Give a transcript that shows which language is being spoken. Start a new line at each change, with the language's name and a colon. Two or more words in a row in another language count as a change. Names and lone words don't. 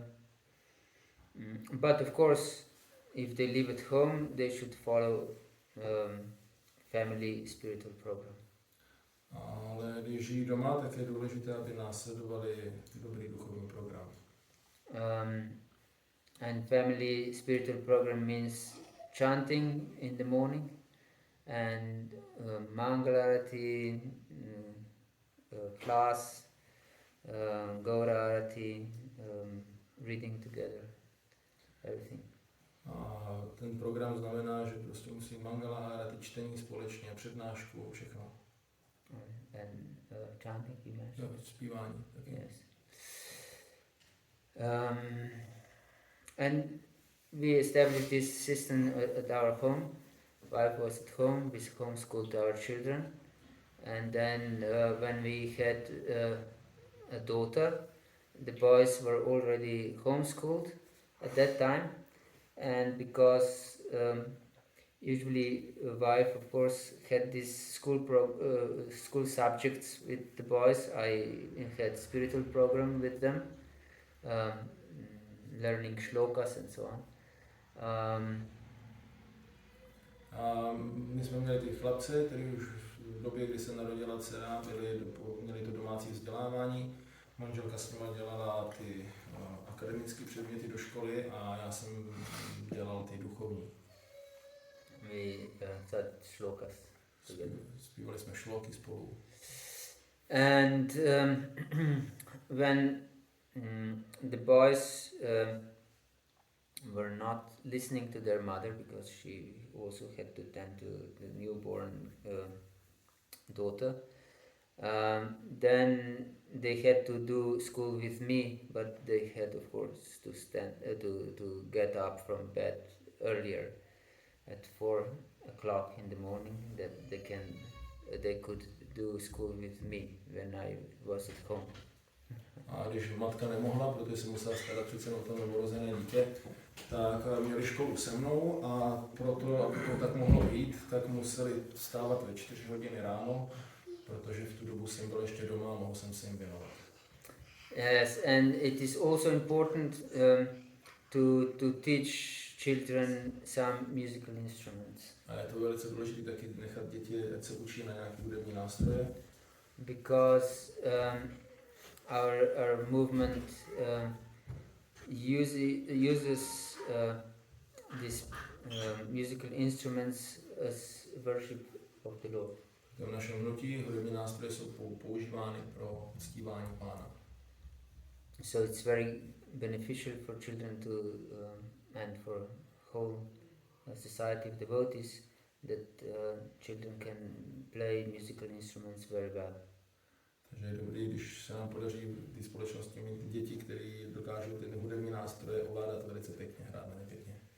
English: but of course, if they live at home, they should follow family spiritual program.
Czech: Ale když žijí doma, tak je důležité, aby následovali dobrý duchovní program.
English: And family spiritual program means chanting in the morning and Mangalarati class, Gaurarati, reading together, everything.
Czech: A ten program znamená, že prostě musí Mangala Arati, čtení společně, přednášku, všechno.
English: And chanting, you mentioned?
Czech: Jo, zpívání. Taky.
English: Yes. And we established this system at our home. Wife was at home, we homeschooled our children. And then when we had a daughter, the boys were already homeschooled at that time. And because usually a wife, of course, had these school subjects with the boys, I had spiritual program with them, learning shlokas and so on.
Czech: A my jsme měli ty chlapce, kteří už v době, kdy se narodila dcera, měli to domácí vzdělávání. Manželka s nimi dělala ty akademické předměty do školy a já jsem dělal ty duchovní.
English: We taught shlokas together.
Czech: Zpívali jsme šloky spolu.
English: And when the boys were not listening to their mother because she also had to tend to the newborn daughter, then they had to do school with me, but they had of course to get up from bed earlier at 4 o'clock in the morning that they could do school with me when I was at home.
Czech: A když matka nemohla, protože se musela starat přece o to novorozené dítě, tak měli školu se mnou a proto, aby to tak mohlo být, tak museli vstávat ve 4 hodiny ráno, protože v tu dobu jsem byl ještě doma a mohl jsem se jim věnovat.
English: Yes, and it is also important to teach children some musical instruments.
Czech: A je to velice důležité taky nechat děti, ať se učí na nějaké hudební nástroje.
English: Because our movement uses these musical instruments as worship of the Lord.
Czech: V našem hnutí hudební nástroje jsou používány pro uctívání Pána.
English: So it's very beneficial for children to and for whole society of devotees that children can play musical instruments very well.
Czech: Takže je dobré, když se nám podaří ty společnosti mít děti, které dokážou ty hudební nástroje ovládat velice pěkně, hrát na ně pěkně.